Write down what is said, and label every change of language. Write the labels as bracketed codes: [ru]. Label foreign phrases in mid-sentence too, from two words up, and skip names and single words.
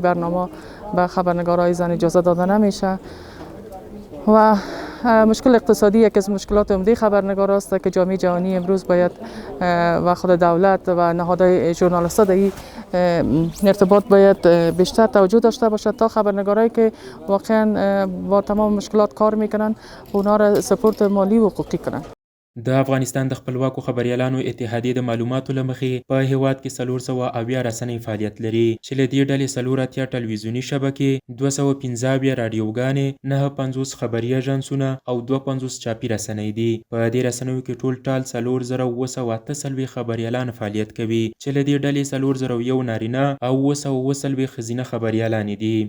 [fa] برنامه به خبرنگارای زن اجازه داده نمیشه و مشکل اقتصادی یکی از مشکلات عمده خبرنگار است که جامعه جهانی امروز باید و خود دولت و نهادهای ژورنالیست‌ها در این ارتباط باید بیشتر توجه داشته باشد تا خبرنگارایی که واقعا با تمام مشکلات کار میکنن اونا را سپورت مالی و حقوقی کنند. [ps] د افغانستان د خپلواکو خبریالانو اتحادیې د معلوماتو له مخې په هیواد کې 470 رسنۍ فعالیت لري چې له دې ډلې 480 ټلویزیوني شبکې، 215 راډیوګانې، 950 خبري اژانسونه او 250 چاپي رسنۍ دي. په دې رسنیو کې ټول ټال 4708 خبریالان فعالیت کوي چې له دې ډلې 401 نارینه او 920 ښځینه خبریالانې دي.